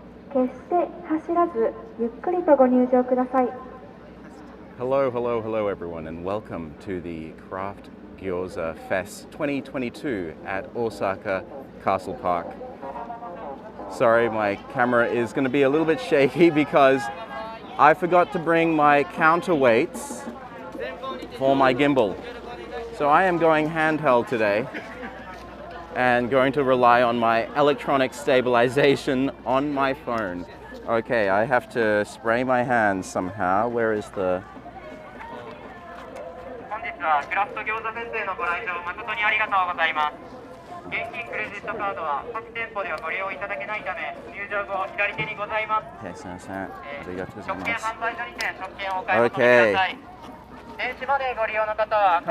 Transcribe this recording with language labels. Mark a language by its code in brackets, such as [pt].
[ja] 決して走らず、ゆっくりとご入場ください。 [en] Hello, hello, hello everyone, and welcome to the Craft Gyoza Fest 2022 at Osaka Castle Park. Sorry, my camera is going to be a little bit shaky because I forgot to bring my counterweights for my gimbal. So I am going handheld today and going to rely on my electronic stabilization on my phone. Okay, I have to spray my hands somehow. Where is the... [ja] 本日はクラフト餃子フェスへのご来場誠にありがとうございます。現金クレジットカードは各店舗ではご利用いただけないため、入場後左手にございます。すいません。ありがとうございます。食券販売所にて食券をお買い求めください。電子マネーご利用の方は各